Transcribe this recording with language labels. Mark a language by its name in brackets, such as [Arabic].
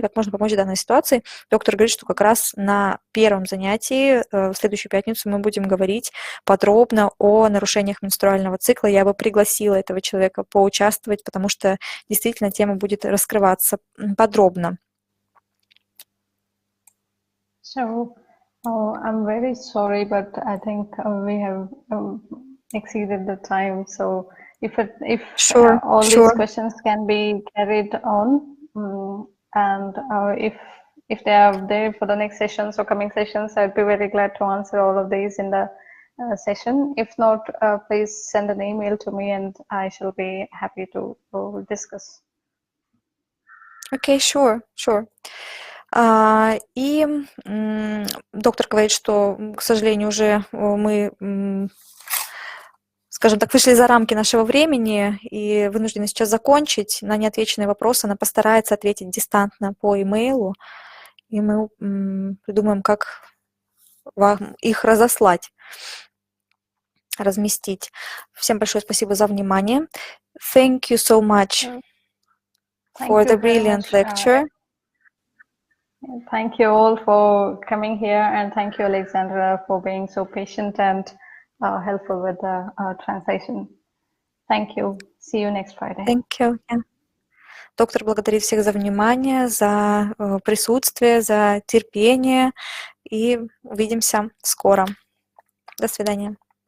[Russian] Как можно помочь в данной ситуации? Доктор говорит, что как раз на первом занятии в следующую пятницу мы будем говорить подробно о нарушениях менструального цикла. Я бы пригласила этого человека поучаствовать, потому что действительно тема будет раскрываться подробно. [English] Oh, I'm very sorry, but I think we have exceeded the time. So if all these questions can be carried on, and if they are there for the next sessions or coming sessions, I'd be very glad to answer all of these in the session. If not, please send an email to me, and I shall be happy to discuss. Okay, sure. [Russian] И доктор говорит, что, к сожалению, уже мы, скажем так, вышли за рамки нашего времени и вынуждены сейчас закончить. На неотвеченные вопросы она постарается ответить дистантно по имейлу, и мы придумаем, как вам их разослать, разместить. Всем большое спасибо за внимание. [English] Thank you so much for the brilliant lecture. Thank you all for coming here, and thank you, Alexandra, for being so patient and helpful with the translation. Thank you. See you next Friday. Thank you. Yeah. [Russian] Доктор благодарит всех за внимание, за присутствие, за терпение, и увидимся скоро. До свидания.